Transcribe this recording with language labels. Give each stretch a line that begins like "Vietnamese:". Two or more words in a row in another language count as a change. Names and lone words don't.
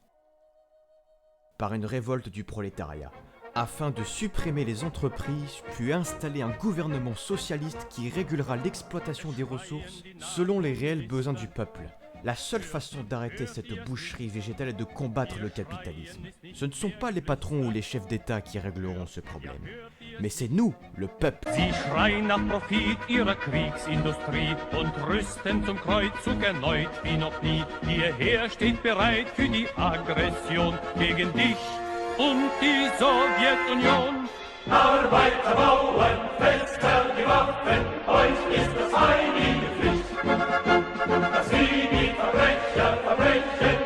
French: Par une révolte du prolétariat, afin de supprimer les entreprises, puis installer un gouvernement socialiste qui régulera l'exploitation des ressources selon les réels besoins du peuple. La seule façon d'arrêter cette boucherie végétale est de combattre le capitalisme. Ce ne sont pas les patrons ou les chefs d'État qui régleront ce problème, mais c'est nous, le peuple.
German: Sie schreien nach Profit ihrer Kriegsindustrie und rüsten zum Kreuzzug erneut wie noch nie. Ihr Heer steht bereit für die Aggression gegen dich und die Sowjetunion. Arbeiter, Bauern, Feldherr, die Waffen, euch ist das heilige Pflicht, dass sie die Verbrecher